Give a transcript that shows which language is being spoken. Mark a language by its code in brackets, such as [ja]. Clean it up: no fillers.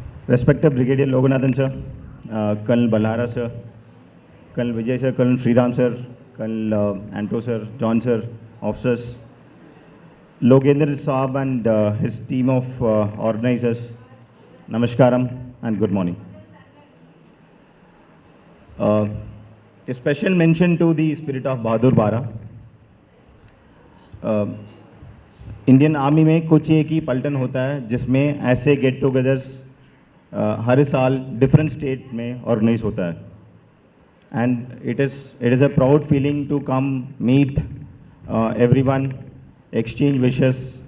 [en] Respected brigadier Loganathan sir, colonel Balara sir, colonel Vijay sir, colonel Shriram sir, colonel Anto sir, John sir, officers, Logendra साहब and his team of organizers, नमस्कारम and good morning. A special mention to the spirit of बहादुर बारा. [hi] Indian army में कुछ एक ही पलटन होता है जिसमें ऐसे गेट टुगेदर्स हर साल डिफरेंट स्टेट में ऑर्गेनाइज होता है. [en] And it is a proud feeling to come meet everyone, exchange wishes.